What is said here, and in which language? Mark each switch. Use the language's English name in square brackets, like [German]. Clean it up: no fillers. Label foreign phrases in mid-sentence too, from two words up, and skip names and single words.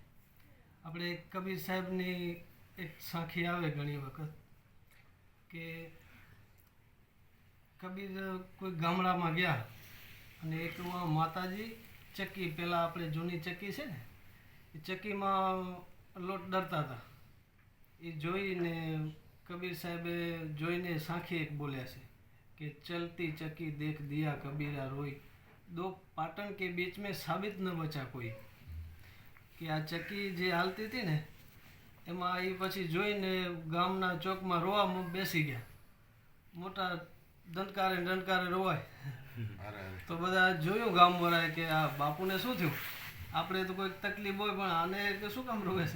[Gujarati] આપણે કબીર સાહેબની એક સાખી આવે ઘણી વખત કે કબીર કોઈ ગામડામાં ગયા અને એક માતાજી ચક્કી, પહેલાં આપણે જૂની ચક્કી છે ને એ ચક્કીમાં લોટ ડરતા હતા, એ જોઈને કબીર સાહેબે જોઈને સાખી એક બોલ્યા છે कि [Hindi] चलती चक्की देख दिया कबीरा रोई, दो पाटन के बीच में साबित न बचा कोई। [Gujarati] કે આ ચક્કી જે હાલતી હતી ને એમાં એ પછી જોઈને ગામના ચોકમાં રોવા બેસી ગયા। મોટા દંડકારે રોવાય તો બધા જોયું ગામવાળાએ કે આ બાપુને શું થયું, આપણે તો કોઈક તકલીફ હોય પણ આને કે શું કામ રોવે છે।